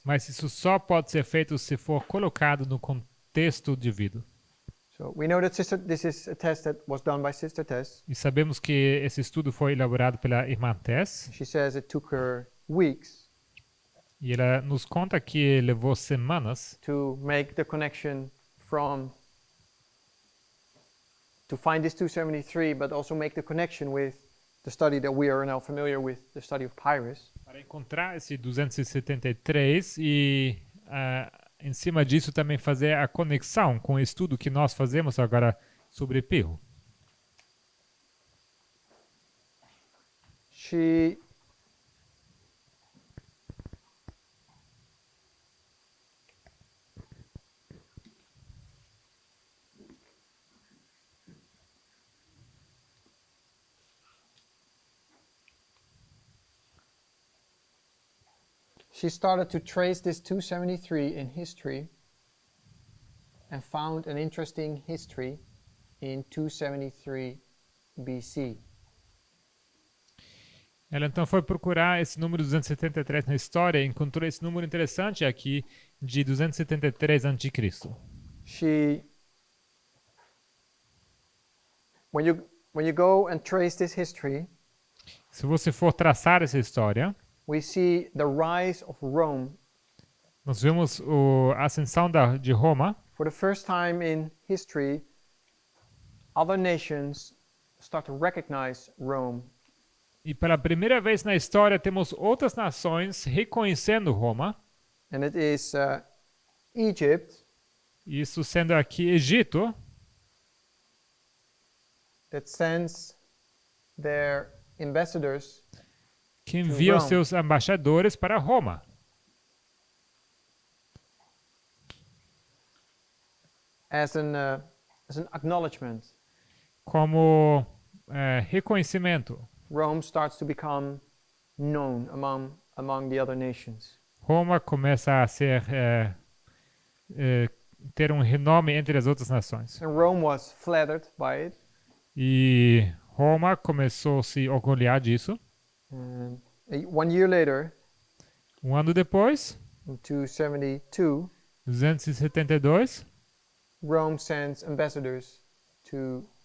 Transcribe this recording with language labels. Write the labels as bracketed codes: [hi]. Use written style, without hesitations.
[pt] Mas isso só pode ser feito se for colocado no contexto devido. [en] So we know that this is a test that was done by Sister Tess. [pt] E sabemos que esse estudo foi elaborado pela irmã Tess. [en] She says it took her weeks [pt] E ela nos conta que levou semanas [en] to make the connection to find this 273, but also make the connection with the study that we are now familiar with, the study of Pyrrhus. [pt] para encontrar esse 273 e em cima disso também fazer a conexão com o estudo que nós fazemos agora sobre Pirro. [en] She started to trace this 273 in history and found an interesting history in 273 BC. [pt] Ela então foi procurar esse número 273 na história e encontrou esse número interessante aqui de 273 a.C. [en] When you go and trace this history, [pt] Se você for traçar essa história, [en] we see the rise of Rome. [pt] nós vemos a ascensão de Roma. [en] For the first time in history, other nations start to recognize Rome. [pt] E pela primeira vez na história temos outras nações reconhecendo Roma. [en] And it is Egypt [pt] Isso sendo aqui Egito, [en] that sends their ambassadors [pt] que envia os [en] Rome. [pt] seus embaixadores para Roma. [en] as an acknowledgement. [pt] Como reconhecimento. [en] Rome starts to become known among the other nations. [pt] Roma começa a ser ter um renome entre as outras nações. [en] And Rome was flattered by it. [pt] E Roma começou a se orgulhar disso. [en] And 1 year later, [pt] Um ano depois, in 272, 272, [en] Rome sends ambassadors to